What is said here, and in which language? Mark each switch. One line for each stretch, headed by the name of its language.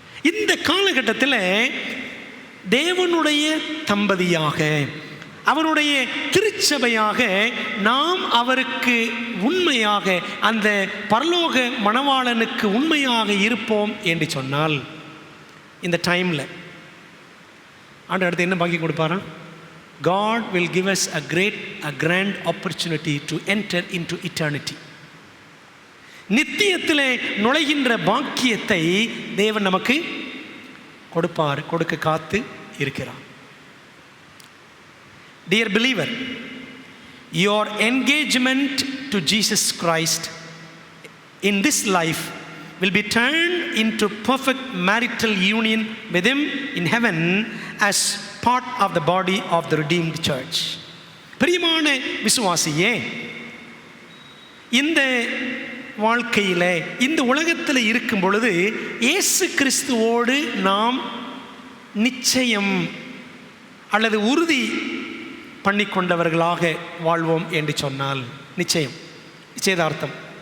Tamil: இந்த காலகட்டத்தில் தேவனுடைய தம்பதியாக, அவருடைய திருச்சபையாக நாம் அவருக்கு உண்மையாக, அந்த பரலோக மணவாளனுக்கு உண்மையாக இருப்போம் என்று சொன்னால், இந்த டைமில் ஆண்டு அடுத்து என்ன பாக்கி கொடுப்பாரா?
English: God will give us a grand opportunity to enter into eternity.
Tamil: நித்தியத்திலே நுழைகின்ற பாக்கியத்தை தேவன் நமக்கு கொடுப்பார், கொடுக்க காத்து இருக்கிறார்.
English: Dear believer, your engagement to Jesus Christ in this life will be turned into perfect marital union with Him in heaven as part of the body of the redeemed church.
Tamil: பிரியமான விசுவாசியே, இந்த வாழ்க்கையில், இந்த உலகத்தில் இருக்கும் பொழுது இயேசு கிறிஸ்துவோடு நாம் நிச்சயம் அல்லது உறுதி பண்ணிக்கொண்டவர்களாக வாழ்வோம் என்று சொன்னால், நிச்சயதார்த்தம்